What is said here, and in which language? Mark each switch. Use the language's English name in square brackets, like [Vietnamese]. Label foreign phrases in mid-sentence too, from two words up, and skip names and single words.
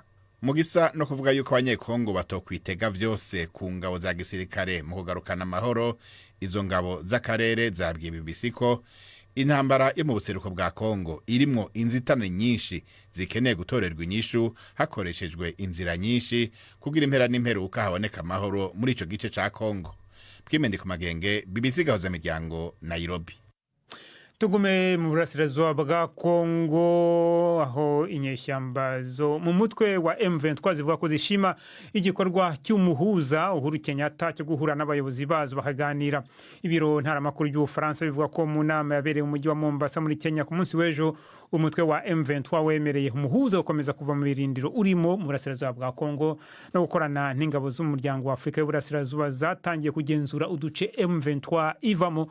[Rundi] Mugisa no kuvuga yuko abanyekongo batokwitega vyose ku ngabo za gisirikare mu kugarukana amahoro, izo ngabo z'akarere zabwiye BBC ko intambara yo mu buseruko bwa Kongo irimwo inzitane nyinshi zikeneye gutorerwa inyishu hakoreshejwe inzira nyinshi kugira impera n'imperuka haboneka amahoro muri ico gice ca Kongo. Bwimende ku magenge, BBC Gahuzamiryango, Nairobi. [Kinyarwanda] Tugume mu burasirazuba bwa Kongo aho inyeshyamba zo mu mutwe wa M23 zivuga ko zishima igikorwa cy'umuhuza Uhuru Kenyatta cyo guhura n'abayobozi bazo bakaganira. Ibiro ntaramakuru y'Ubufaransa bivuga ko mu nama yabereye mu mujyi wa Mombasa muri Kenya ku munsi w'ejo umutwe wa M23 wemereye umuhuza gukomeza kuva mu birindiro urimo mu burasirazuba bwa Kongo no gukorana n'ingabo z'umuryango wa Afurika y'Uburasirazuba zatangiye kugenzura uduce M23 ivamo.